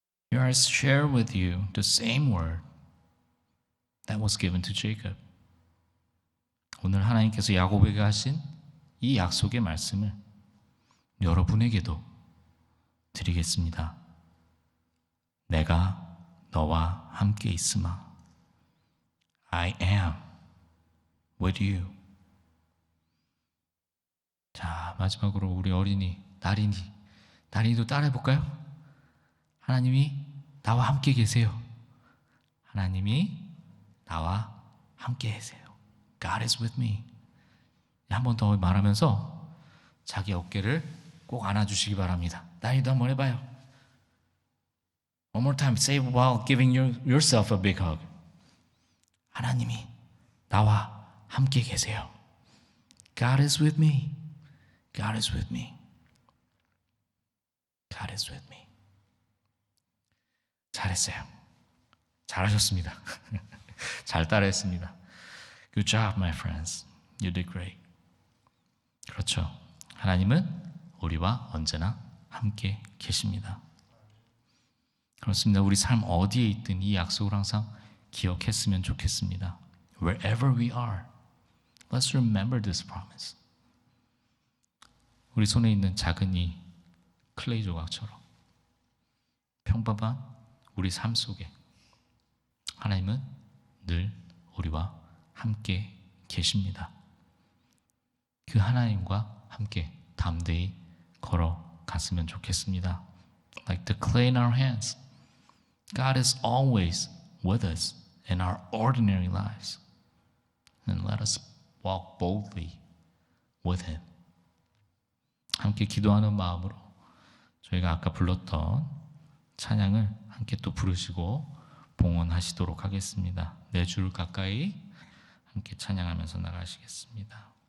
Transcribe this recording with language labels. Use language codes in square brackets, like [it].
[en] Here I share with you the same word that was given to Jacob. [ko] 오늘 하나님께서 야곱에게 하신 이 약속의 말씀을 여러분에게도 드리겠습니다. 내가 너와 함께 있으마. [en] I am with you. [ko] 자, 마지막으로 우리 어린이 나린이도 따라해볼까요? 하나님이 나와 함께 계세요. 하나님이 나와 함께 계세요. [en] God is with me. [ko] 한 번 더 말하면서 자기 어깨를 꼭 안아주시기 바랍니다. 나린이도 한번 해봐요. [en] One more time, say while giving yourself a big hug. [ko] 하나님이 나와 함께 계세요. [en] God is with me. God is with me. God is with me. [ko] 잘했어요. 잘하셨습니다. 잘 따라했습니다. [en] Good job, my friends. You did great. [ko] 그렇죠. 하나님은 우리와 언제나 함께 계십니다. 그렇습니다. 우리 삶 어디에 있든 이 약속을 항상 기억했으면 좋겠습니다. [en] Wherever we are, let's remember this promise. [ko] 우리 손에 있는 작은 이 클레이 조각처럼 평범한 우리 삶 속에 하나님은 늘 우리와 함께 계십니다. 그 하나님과 함께 담대히 걸어갔으면 좋겠습니다. [en] Like the clay in our hands, God is always with us in our ordinary lives. And let us walk boldly with Him. [ko] 함께 기도하는 마음으로 저희가 아까 불렀던 찬양을 함께 또 부르시고 봉헌하시도록 하겠습니다. 4줄 가까이 함께 찬양하면서 나가시겠습니다.